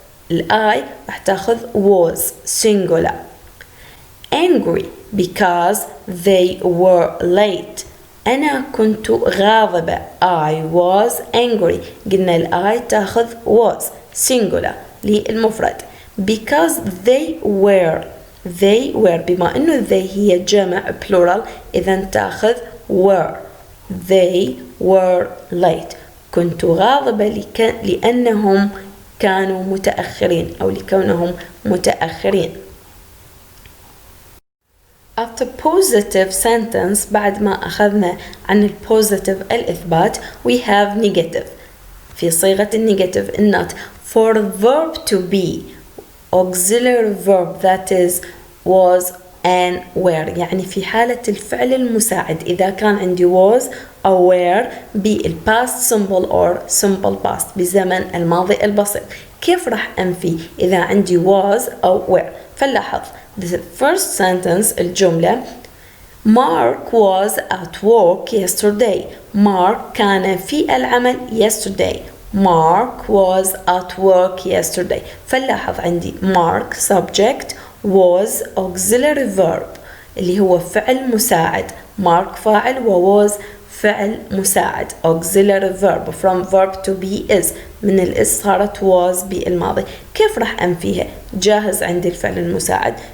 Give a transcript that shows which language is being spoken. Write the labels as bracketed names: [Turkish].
[Arabic] الI راح تاخذ [English] was singular. Angry because they were late. [Arabic] أنا كنت غاضبة. [English] I was angry. [Arabic] قلنا الI تاخذ [English] was singular [Arabic] للمفرد. [English] Because they were [Arabic] بما إنه they هي جمع plural، إذا تاخذ were. [English] They were late. [Arabic] كنت غاضبة لأنهم كانوا متأخرين أو لكونهم متأخرين. [English] After positive sentence، [Arabic] بعد ما أخذنا عن [English] positive الإثبات، we have negative. [Arabic] في صيغة النيجاتيف [English] not for verb to be auxiliary verb that is was and were. [Arabic] يعني في حالة الفعل المساعد إذا كان عندي was أو were بال [English] past simple or simple past [Arabic] بزمن الماضي البسيط. كيف راح أنفي إذا عندي [English] was أو were؟ فلاحظ the first sentence الجملة: Mark was at work yesterday. [Arabic] Mark كان في العمل yesterday. [English] Mark was at work yesterday. [Arabic] فلاحظ عندي Mark [English] subject was auxiliary verb [Arabic] اللي هو فعل مساعد. [English] Mark [Arabic] فاعل و [English] was [Arabic] فعل مساعد [English] auxiliary verb from verb to be is. [Arabic] من الإس صارت was بالماضي. كيف راح أنفيها؟ جاهز عندي الفعل المساعد.